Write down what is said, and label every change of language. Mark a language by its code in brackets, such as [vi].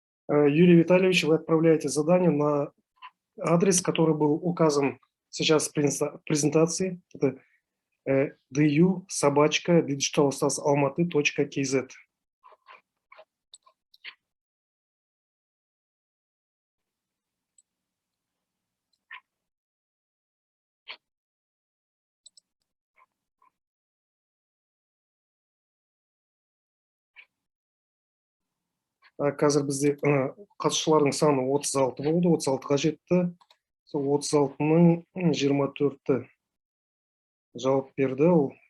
[ru] Юрий Витальевич, вы отправляете задание на адрес, который был указан сейчас в презентации. Это du@digitalstars.almaty.kz. [kk] Қазір бізде қатысушылардың саны 36 болды, 36-ға жетті. Сол 36-ның 24-і жауап берді. Ол